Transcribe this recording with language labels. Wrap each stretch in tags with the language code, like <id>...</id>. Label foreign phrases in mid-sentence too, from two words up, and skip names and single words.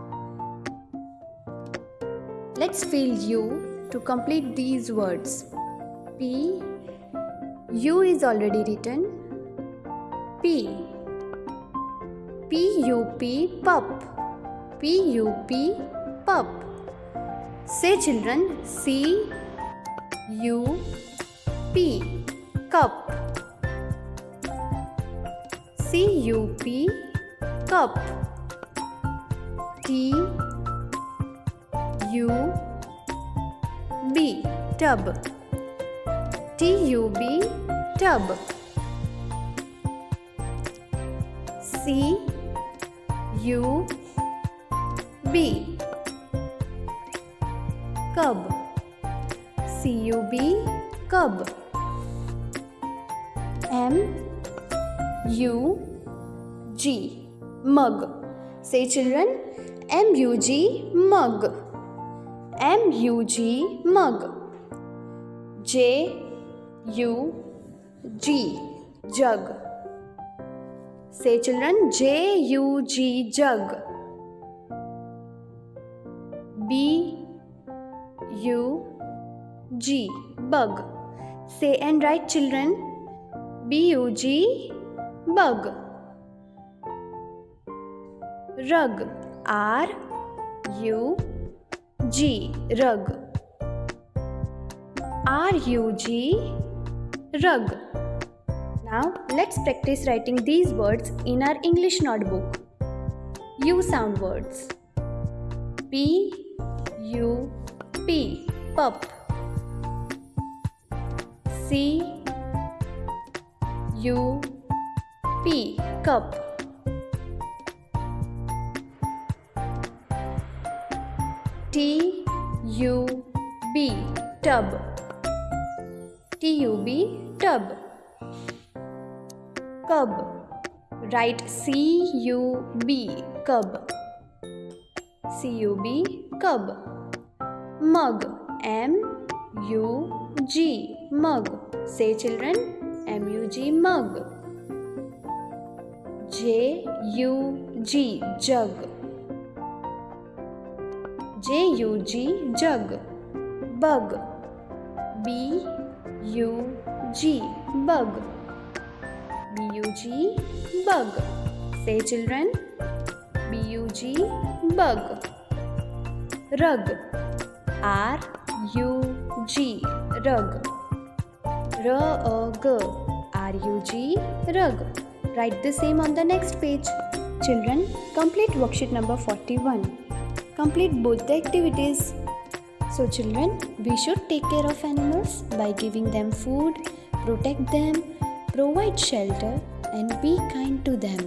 <en>Let's fill U to complete these words. P. U is already written. P. P-U-P, pup. P-U-P, pup. Say children, C-U-P, cup. C-U-P, cup. T-U-B, tub. T-U-B, tub. C-U-B, cub. C-U-B, cub. M-U-G, mug. Say children, M-U-G, mug. M-U-G, mug. J-U-G, jug. Say children, J-U-G, jug. B-U-G, bug. Say and write children, B-U-G, bug. Rug, R-U-G, rug. R-U-G, rug. Now let's practice writing these words in our English notebook. U sound words. P-U-P, pup. C-U-P, cup. T-U-B, tub. T-U-B, tub. Cub. Write C-U-B, cub. C-U-B, cub. Mug. M-U-G, mug. Say children, M-U-G, mug. J-U-G, jug. J-U-G, jug. Bug. B-U-G, bug. B-U-G, bug. Say children, B-U-G, bug. Rug. R-U-G, rug. R-U-G, R-U-G, rug. Write the same on the next page. Children, complete worksheet number 41. Complete both the activities. So children, we should take care of animals by giving them food, protect them, provide shelter and be kind to them.</en>